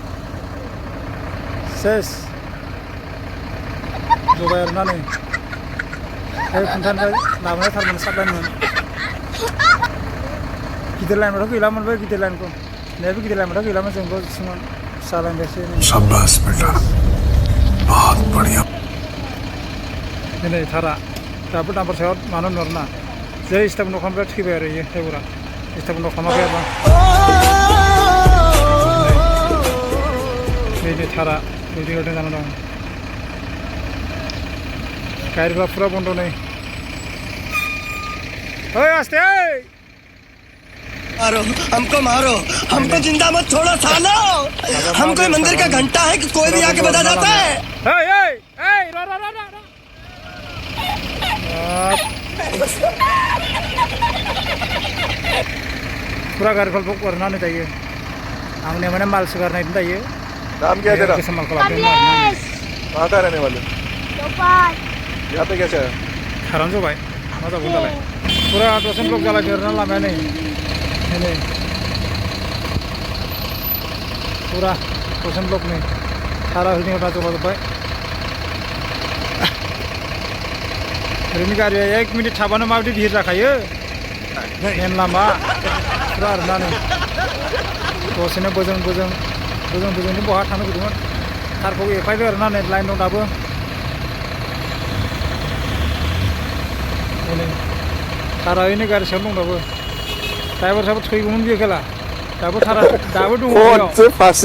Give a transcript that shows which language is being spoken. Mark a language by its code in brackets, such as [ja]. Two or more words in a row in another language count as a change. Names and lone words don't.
[brx] सेस जबाय आरोना नै बे खुन्थानिफ्राय लाबोनाय थारमोन साप्लायमोन गिदिर लाइनबाथ' गैलामोन बै गिदिर लाइनखौ नैबे गिदिर लाइनबाथ' गैलामोन जोंबो जिसुमोन फिसा लाइनबायसो [hi] शाबाश बेटा बहुत बढ़िया [brx] दिनै थारा दाबो दामफोर सायाव मानो नरना जै स्टाफन दखाननिफ्राय थैबाय आरो इयो ड्राइभारा स्टाफन दखानाखै आरोना नै थारा बिदि होदों जाना दं गारिफ्रा फुरा बन्द' नै ओइ आस्ते [hi] मारो हमको जिंदा मत छोड़ो सालो हम कोई मंदिर का घंटा है कि कोई भी आके बजा जाता है [brx] पूरा गारिफोर बुक करनानै दायो आंने माने माल सुगारनाय दायो [hi] नाम क्या है तेरा [brx] माल खालामदों [hi] कहाँ का रहने वाले यहाँ पे कैसे है [brx] थारानो जबाय मा जाबावगोन दालाय पूरा दर्शन ब्लक जालायदों आरोना लामाया नै पूरा दर्शन ब्लक नै थारा होदों दा जबाजोब्बाय ओरैनो गारिया 1 मिनिट थाबानो माबायदि भिर जाखायो मेन लामा फुरा आरोना नै दसेनो बोजोंनि बहा थांनो फैदोंमोन थारखौ एफायदों आरोना नै लाइन दं दाबो थारायैनो गारि सायाव दं दाबो ड्राइभार साबो थैगौमोन बियो खेला दाबो थारा दाबो दङ